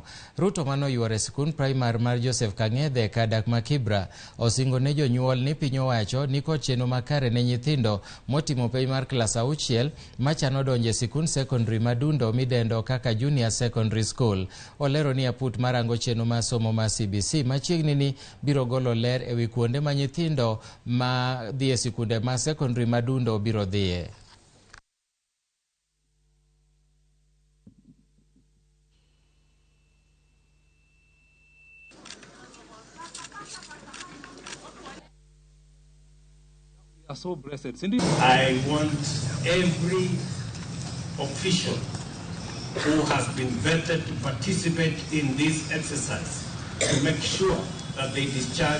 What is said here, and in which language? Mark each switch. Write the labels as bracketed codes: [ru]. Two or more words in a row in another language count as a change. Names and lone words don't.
[luo] Ruto manoyuoro e sikund praimar mar Joseph Kang'ethe kadak ma Kibera osingo ne jonyuol ni piny owacho ni kod chenro makare ne nyithindo motimo penj mar klas 6 machano donjo e sikund secondary madundo midendo kaka Junior Secondary School. Olero ni aput marango chenro ma somo ma CBC machiegni ni biro golo ler ewi kuonde ma nyithindo ma dhi e sikunde ma secondary madundo biro dhiye. [en] Are so blessed. I want every official who has been vetted to participate in this exercise to make sure that they discharge